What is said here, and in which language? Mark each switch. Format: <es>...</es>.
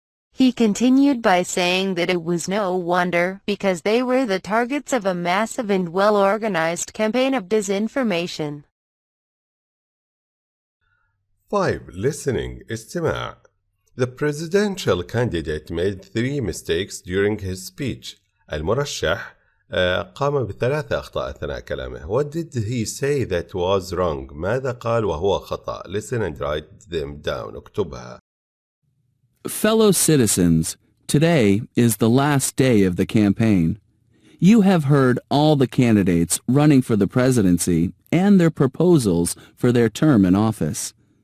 <en>He continued by saying that it was no wonder, because they were the targets of a massive and well-organized campaign of disinformation. 5. Listening. استماع. The presidential candidate made 3 mistakes during his speech.</en> <ar>المرشح قام ب3 أخطاء أثناء كلامه.</ar> <en>What did he say that was wrong?</en> <ar>ماذا قال وهو خطأ?</ar> <en>Listen and write them down.</en> <ar>اكتبها.</ar> <en>Fellow citizens, today is the last day of the campaign. You have heard all the candidates running for the presidency and their proposals for their term in office.</en>